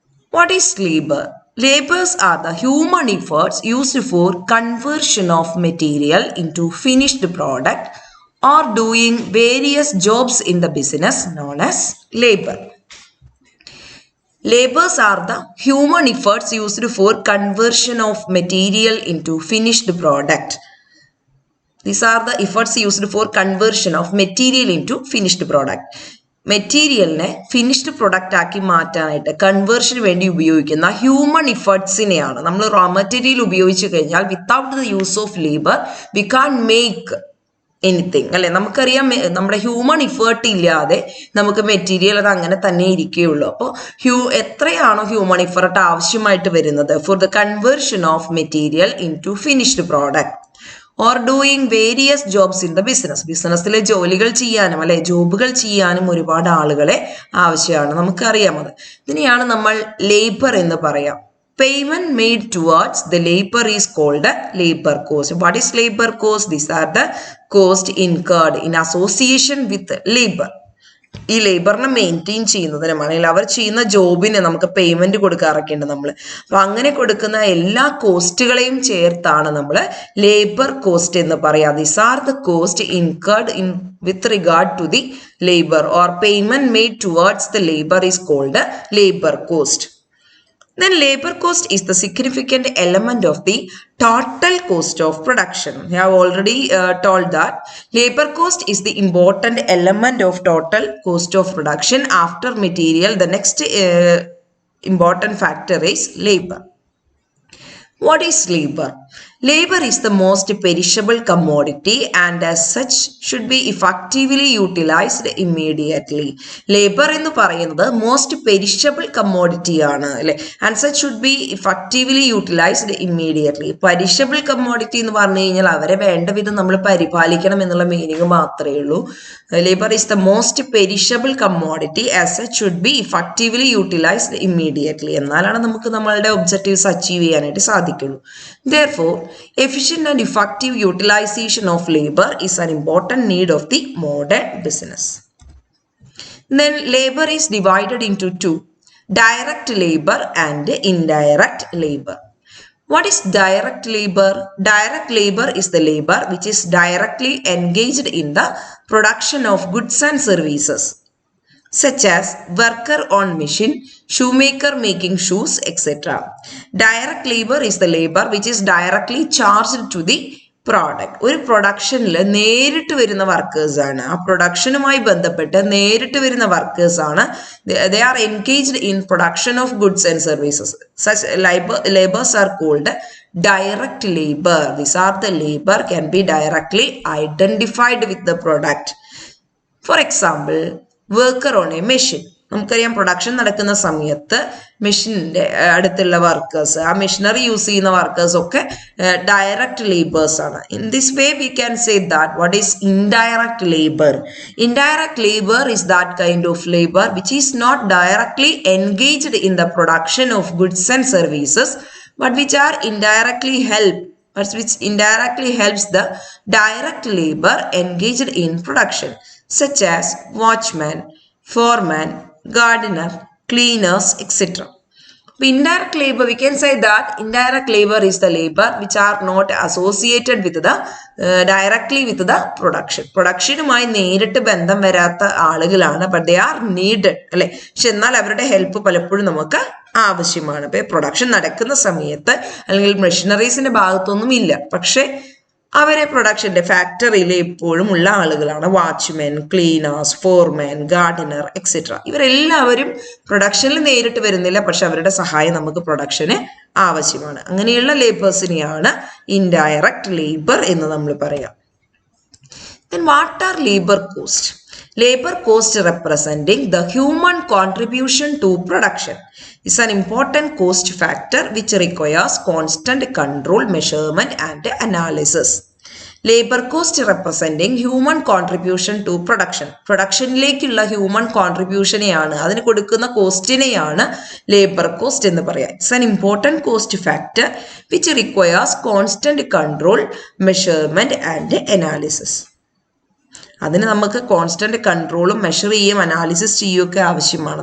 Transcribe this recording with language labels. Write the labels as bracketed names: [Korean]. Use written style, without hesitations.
[English] What is labor? Labors are the human efforts used for conversion of material into finished product or doing various jobs in the business known as labor. Labors are the human efforts used for conversion of material into finished product. These are the efforts used for conversion of material into finished product. [Malayalam] മെറ്റീരിയലിനെ finished product ആക്കി മാറ്റാനായിട്ട് കൺവേർഷന് വേണ്ടി ഉപയോഗിക്കുന്ന human ഇഫർട്ട്സിനെയാണ് നമ്മൾ raw material ഉപയോഗിച്ച് കഴിഞ്ഞാൽ [English] without the use of labour we can make anything [Malayalam] അല്ലെ. നമുക്കറിയാം നമ്മുടെ ഹ്യൂമൻ ഇഫേർട്ട് ഇല്ലാതെ നമുക്ക് മെറ്റീരിയൽ അത് അങ്ങനെ തന്നെ ഇരിക്കുകയുള്ളൂ. അപ്പോൾ എത്രയാണോ ഹ്യൂമൻ ഇഫർട്ട് ആവശ്യമായിട്ട് വരുന്നത് [English] For the conversion of material in to finished product or doing various jobs in the business. [Malayalam] ബിസിനസ്സിലെ ജോലികൾ ചെയ്യാനും അല്ലെ ജോബുകൾ ചെയ്യാനും ഒരുപാട് ആളുകളെ ആവശ്യമാണ്, നമുക്കറിയാം. അത് ഇതിനെയാണ് നമ്മൾ ലേബർ എന്ന് പറയാം. [English] Payment made towards the labor is called labor cost. What is labor cost? These are the cost incurred in association with labor. [Malayalam] ഈ ലേബറിനെ മെയിൻറ്റെയിൻ ചെയ്യുന്നതിനും അല്ലെങ്കിൽ അവർ ചെയ്യുന്ന ജോബിന് നമുക്ക് പേയ്മെന്റ് കൊടുക്കാറൊക്കെ ഉണ്ട് നമ്മൾ. അപ്പൊ അങ്ങനെ കൊടുക്കുന്ന എല്ലാ കോസ്റ്റുകളെയും ചേർത്താണ് നമ്മൾ ലേബർ കോസ്റ്റ് എന്ന് പറയാം. [English] These are the cost incurred in with regard to the labour or payment made towards the labour is called labour cost. Then labor cost is the significant element of the total cost of production. I have already told that labor cost is the important element of total cost of production after material. The next important factor is labor. What is labor? Labor is the most perishable commodity and as such should be effectively utilized immediately. [Malayalam] Labor എന്ന് പറയുന്നത് [English] most perishable commodity [Malayalam] ആണ് അല്ലെ. [English] And such should be effectively utilised immediately. [Malayalam] Perishable commodity എന്ന് പറഞ്ഞു കഴിഞ്ഞാൽ അവരെ വേണ്ട വിധം നമ്മൾ പരിപാലിക്കണം എന്നുള്ള മീനിങ് മാത്രമേ ഉള്ളൂ. [English] Labour is the most perishable commodity as such should be effectively utilised immediately. [Malayalam] എന്നാലാണ് നമുക്ക് നമ്മളുടെ ഒബ്ജക്റ്റീവ്സ് അച്ചീവ് ചെയ്യാനായിട്ട് സാധിക്കുള്ളൂ. [English] Therefore, efficient and effective utilization of labor is an important need of the modern business. Then labor is divided into two, direct labor and indirect labor. What is direct labor? Direct labor is the labor which is directly engaged in the production of goods and services, such as worker on machine, shoemaker making shoes, etc. Direct labor is the labor which is directly charged to the product. [Malayalam] ഒരു പ്രൊഡക്ഷനിൽ നേരിട്ട് വരുന്ന workers ആണ്, ആ പ്രൊഡക്ഷനുമായി ബന്ധപ്പെട്ട് നേരിട്ട് വരുന്ന workers ആണ്. [English] They are engaged in production of goods and services. Such labors are called direct labor. These are the labor can be directly identified with the product. For example, worker on a machine. [Malayalam] നമുക്കറിയാം production നടക്കുന്ന സമയത്ത് മെഷീനിന്റെ അടുത്തുള്ള workers, ആ machinery use ചെയ്യുന്ന workers ഒക്കെ direct labours ആണ്. [English] In this way we can say that what is indirect labour. Indirect labour is that kind of labour which is not directly engaged in the production of goods and services but which are indirectly which indirectly helps the direct labor engaged in production, such as watchman, foreman, gardener, cleaners, etc. Indirect labor, we can say that indirect labor is the labor which are not associated with the directly with the production. [Malayalam] പ്രൊഡക്ഷനുമായി നേരിട്ട് ബന്ധം വരാത്ത ആളുകളാണ്, [English] but they are needed [Malayalam] അല്ലെ. പക്ഷെ എന്നാൽ അവരുടെ help പലപ്പോഴും നമുക്ക് ആവശ്യമാണ്. ഇപ്പൊ പ്രൊഡക്ഷൻ നടക്കുന്ന സമയത്ത് അല്ലെങ്കിൽ മെഷീനറീസിന്റെ ഭാഗത്തൊന്നും ഇല്ല, പക്ഷെ അവരെ പ്രൊഡക്ഷന്റെ ഫാക്ടറിയിൽ എപ്പോഴും ഉള്ള ആളുകളാണ്. വാച്ച്മെൻ, ക്ലീനേഴ്സ്, ഫോർമാൻ, ഗാർഡനർ എക്സെട്ര. ഇവരെല്ലാവരും പ്രൊഡക്ഷനിൽ നേരിട്ട് വരുന്നില്ല, പക്ഷെ അവരുടെ സഹായം നമുക്ക് പ്രൊഡക്ഷന് ആവശ്യമാണ്. അങ്ങനെയുള്ള ലേബേഴ്സിനെയാണ് ഇൻഡയറക്റ്റ് ലേബർ എന്ന് നമ്മൾ പറയാം. [English] Then what are labor cost? Labor cost representing the human contribution to production is an important cost factor which requires constant control, measurement and analysis. Labor cost representing human contribution to production. [Malayalam] പ്രൊഡക്ഷനിലേക്കുള്ള human കോൺട്രിബ്യൂഷനെയാണ്, അതിന് കൊടുക്കുന്ന കോസ്റ്റിനെയാണ് labour cost എന്ന് പറയാം. [English] It's an important cost factor which requires constant control, measurement and analysis. [Malayalam] അതിന് നമുക്ക് constant കൺട്രോളും measure ചെയ്യുകയും analysis ചെയ്യുകയൊക്കെ ആവശ്യമാണ്.